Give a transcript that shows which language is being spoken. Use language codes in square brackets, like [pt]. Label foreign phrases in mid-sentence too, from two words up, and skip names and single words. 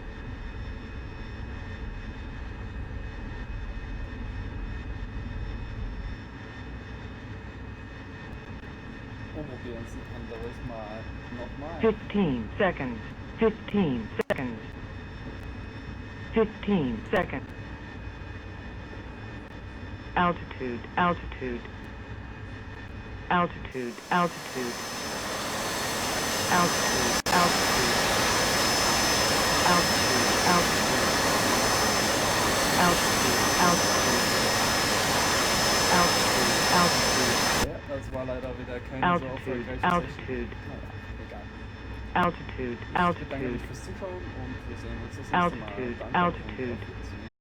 [de] Probieren es ein anderes Mal. Nochmal. [en] 15 seconds. 15 seconds. 15 seconds. Altitude, altitude. Altitude, altitude. Altitude, altitude. Altitude, altitude. Altitude, altitude. Altitude, altitude. [de] Ja, das war leider wieder kein so [en] Altitude, [de] erfolgreiches [en] altitude. [de] Naja, egal. [en] Altitude, [de] Ich bedanke [en] altitude. [de] mich fürs Zuschauen und wir sehen uns das nächste Mal. [en] Altitude, [de] Danke und [en] altitude. [de] auf Wiedersehen.